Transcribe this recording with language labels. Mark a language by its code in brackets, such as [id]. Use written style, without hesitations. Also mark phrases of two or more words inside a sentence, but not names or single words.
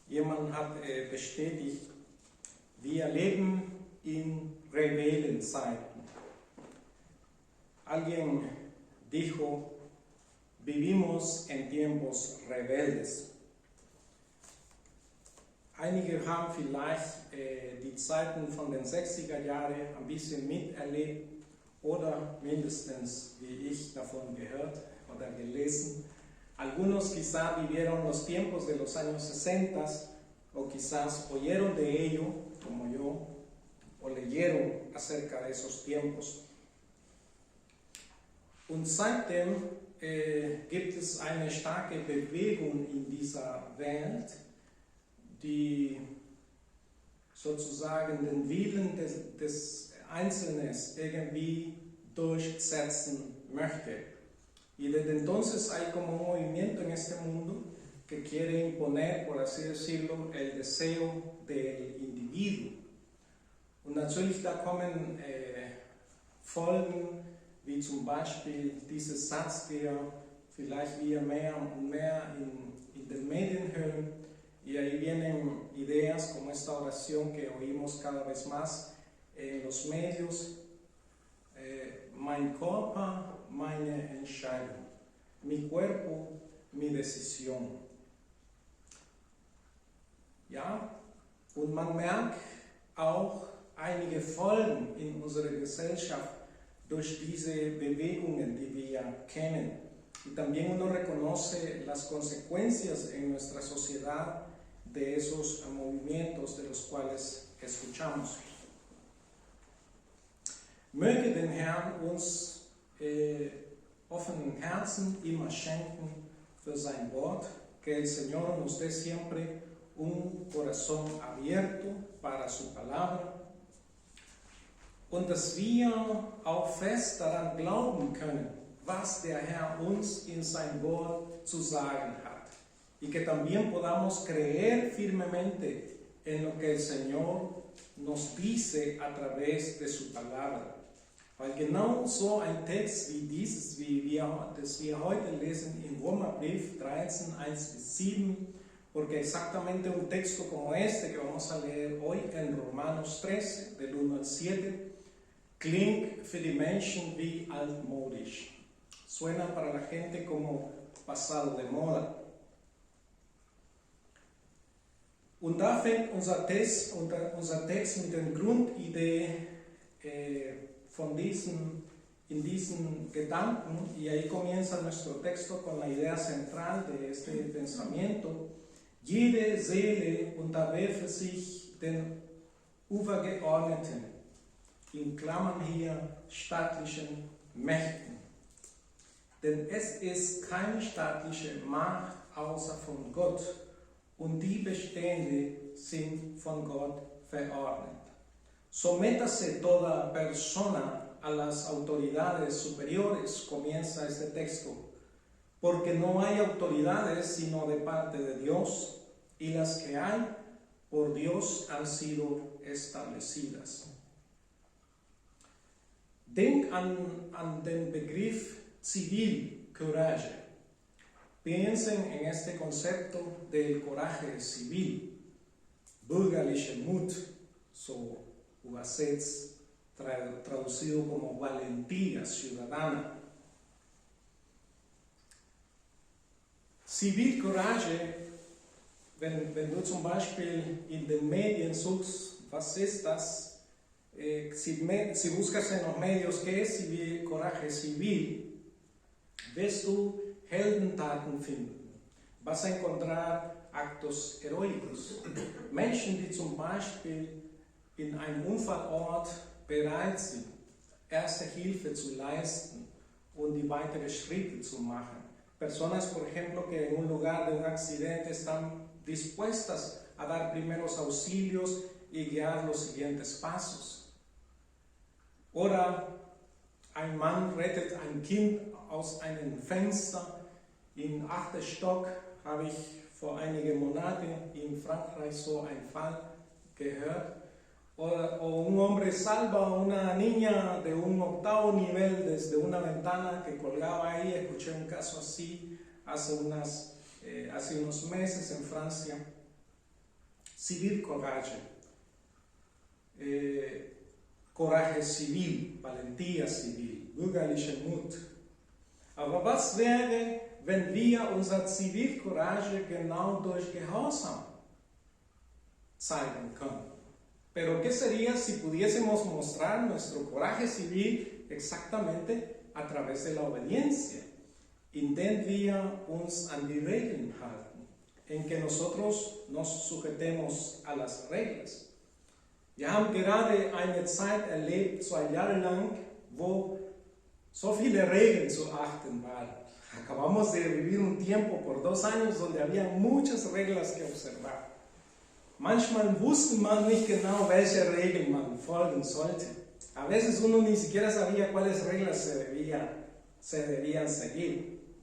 [de] jemand hat bestätigt, wir leben in Rebellenzeiten. [es] Alguien dijo, vivimos en tiempos rebeldes. [de] Einige haben vielleicht die Zeiten von den 60er Jahren ein bisschen miterlebt oder mindestens wie ich davon gehört oder gelesen. [es] Algunos quizás vivieron los tiempos de los años 60 o quizás oyeron de ello, como yo, o leyeron acerca de esos tiempos. [de] Und seitdem gibt es eine starke Bewegung in dieser Welt, die sozusagen den Willen des Einzelnen irgendwie durchsetzen möchte. [es] Y desde entonces hay como un movimiento en este mundo que quiere imponer, por así decirlo, el deseo del individuo. [de] Und natürlich da kommen Folgen, wie zum Beispiel dieses Satz, der vielleicht wir mehr und mehr in den Medien hören, [es] y ahí vienen ideas como esta oración que oímos cada vez más en los medios, [de] mein Körper, meine Entscheidung, [es] mi cuerpo, mi decisión. [de] Ja, und man merkt auch einige Folgen in unserer Gesellschaft durch diese Bewegungen, die wir kennen. [es] Y también uno reconoce las consecuencias en nuestra sociedad de esos movimientos de los cuales escuchamos. [de] Möge den Herrn uns offenen Herzen immer schenken für sein Wort, [es] que el Señor nos dé siempre un corazón abierto para su palabra [de] und dass wir auch fest daran glauben können, was der Herr uns in sein Wort zu sagen hat. [es] Y que también podamos creer firmemente en lo que el Señor nos dice a través de su palabra. [de] Weil genau so ein Text wie dieses, das wir heute lesen in Römerbrief 13, 1-7, [es] porque exactamente un texto como este que vamos a leer hoy en Romanos 13, del 1 al 7, [de] klingt für die Menschen wie altmodisch. [es] Suena para la gente como pasado de moda. [de] Und da fängt unser Text mit der Grundidee in diesen Gedanken, [es] y ahí comienza nuestro texto con la idea central de este pensamiento. [de] Jede Seele unterwerfe sich den Übergeordneten, in Klammern hier staatlichen Mächten. Denn es ist keine staatliche Macht außer von Gott und die Bestände sind von Gott verordnet. [es] Sométase toda persona a las autoridades superiores, comienza este texto, porque no hay autoridades sino de parte de Dios, y las que hay por Dios han sido establecidas. [de] Denk an den Begriff Zivilcourage. [es] Piensen en este concepto del coraje civil, [de] bürgerliche Mut, so übersetzt, [es] traducido como valentía ciudadana. [de] Zivilcourage, wenn du zum Beispiel in den Medien suchst, was ist das? [es] Si buscas en los medios qué es coraje civil, ves tú [de] Heldentaten finden. [es] Vas a encontrar actos heroicos. [de] Menschen, die zum Beispiel in einem Unfallort bereit sind, erste Hilfe zu leisten und die weiteren Schritte zu machen. [es] Personas, por ejemplo, que en un lugar de un accidente están dispuestas a dar primeros auxilios y guiar los siguientes pasos. [de] Oder ein Mann rettet ein Kind aus einem Fenster. Im 8. Stock habe ich vor einigen Monaten in Frankreich so einen Fall gehört. [es] O un hombre salva a una niña de un 8º nivel desde una ventana que colgaba ahí. Escuché un caso así hace unos meses en Francia. Zivilcourage, [fr] Courage civil, [es] valentía civil, [de] bürgerlicher Mut. Aber was wäre, wenn wir unser Zivilcourage genau durch Gehorsam zeigen können? [es] Pero ¿qué sería si pudiésemos mostrar nuestro coraje civil exactamente a través de la obediencia, [de] indem wir uns an die Regeln halten, [es] en que nosotros nos sujetemos a las reglas? [de] Wir haben gerade eine Zeit erlebt, 2 Jahre lang, wo so viele Regeln zu achten waren. [es] Acabamos de vivir un tiempo por 2 años donde había muchas reglas que observar. [de] Manchmal wusste man nicht genau, welche Regeln man folgen sollte. [es] A veces uno ni siquiera sabía cuáles reglas se debían seguir.